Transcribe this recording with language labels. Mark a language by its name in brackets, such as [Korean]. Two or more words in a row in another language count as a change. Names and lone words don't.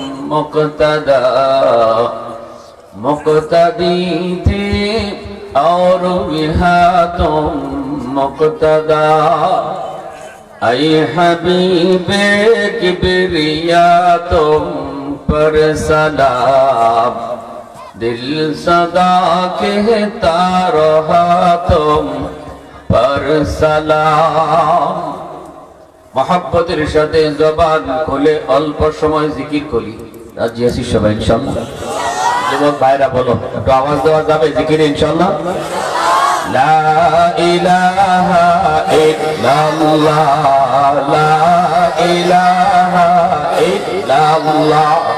[Urdu] مقتدی تھی اور بھی تم مقتدا اے حبیب کبریا تم پر سلام دل صدا کہتا رہا تم پر سلام [Bangla] মহব্বতের সাথে জবান খুলে অল্প সময় জিকির করি রাজি আছি সবাই ইনশাআল্লাহ যুবক ভাইরা বলো একটু আওয়াজ দেওয়া যাবে জিকিরে ইনশাআল্লাহ [Arabic] لا إله إلا الله لا إله إلا الله